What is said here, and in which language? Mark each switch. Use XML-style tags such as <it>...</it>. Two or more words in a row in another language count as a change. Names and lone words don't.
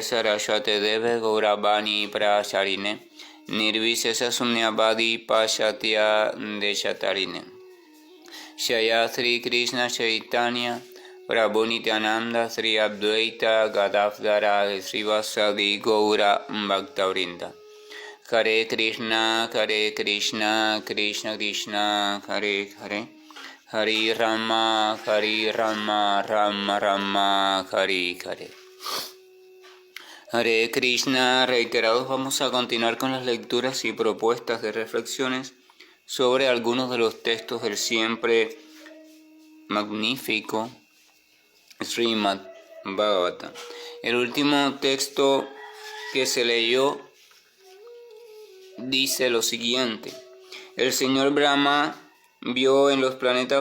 <sa>Saraswate Deve Gauravani Pracharine Nirvisesa Sunyavadi Pashatya Deshatarine Shaya Sri Krishna Chaitanya Prabhu Nityananda Sri Advaita Gadadhara Srivasadi Gaura Bhaktavrinda Hare Krishna, Krishna Krishna, Hare Hare, Hare Rama, Rama Rama, Hare Hare. Hare Krishna,</sa> <es>reiterados vamos a continuar con las lecturas y propuestas de reflexiones sobre algunos de los textos del siempre magnífico Srimad Bhagavatam. El último texto que se leyó dice lo siguiente: el señor Brahma vio en los planetas</es>